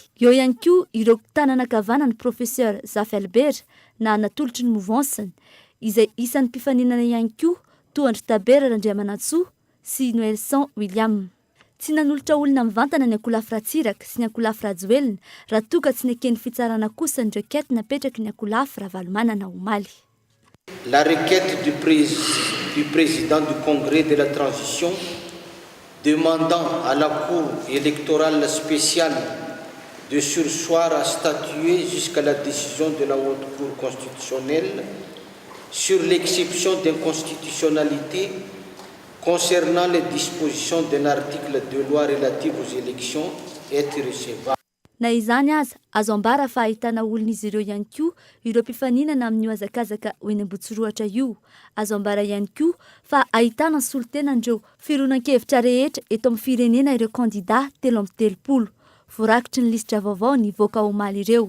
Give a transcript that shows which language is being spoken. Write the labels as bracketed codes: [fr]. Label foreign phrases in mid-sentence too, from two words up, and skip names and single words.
[mg] Eo ihany koa ireo tanana kavanana professeur Zaf Albert na natolotry ny movansany izay isan'ny mpifaninana ihany koa Toandry Tabera Randriamanantsoa sy Noelson William. Tsy nanolotra olona mivantana ny Akolafy Ratsiraka sy ny Akolafy Rajoelina raha toa tsy nekeny fitsarana kosa ny requête napetraky ny Akolafy Ravalomanana Omaly. [fr] La requête du président du Congrès de la Transition demandant à la Cour électorale spéciale de surseoir à statuer jusqu'à la décision de la Haute Cour constitutionnelle sur l'exception d'inconstitutionnalité concernant les dispositions d'un article de loi relative aux élections est recevable. [mg] Na izany aza azo ambara fa ahitana olona izy ireo ihany koa ireo mpifaninana amin'io azakazaka ho eny Ambotsoroatra io. Azo ambara ihany koa fa ahitana ny solotenandreo fironan-kevitra rehetra eto amin'ny firenena ireo kandida 3 voarakitry ny lisitra vaovao nivoaka Omaly ireo.